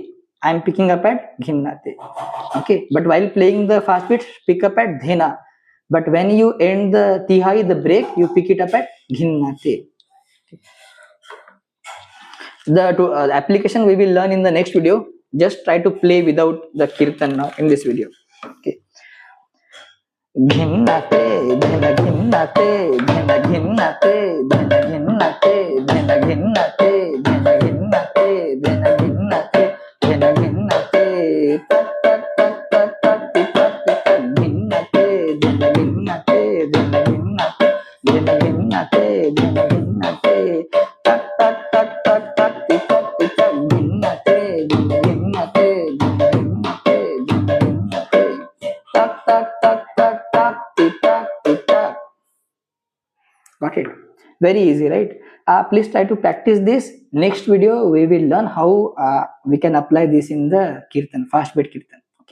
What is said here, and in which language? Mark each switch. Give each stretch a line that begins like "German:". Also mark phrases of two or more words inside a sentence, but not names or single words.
English: I am picking up at ghinnate. Okay, but while playing the fast beat, pick up at dhena. But when you end the tihai, the break, you pick it up at ghinnate. The application we will learn in the next video. Just try to play without the kirtan now in this video. Okay. Ghinnate, dhena ghinnate, dhena ghinnate, dhena ghinnate, dhena ghinnate, dhena ghinnate, dhena ghinnate, dhena ghinnate, tak tak tak tak tak tak tak ghinnate, dhena ghinnate, dhena ghinnate, dhena ghinnate. ginnate, ginnate, tak tak tak tak tak tak tak ginnate, ginnate, ginnate, ginnate, tak tak tak tak tak tak tak. Got it? Very easy, right? Please try to practice this. Next video we will learn how we can apply this in the kirtan, fast beat kirtan.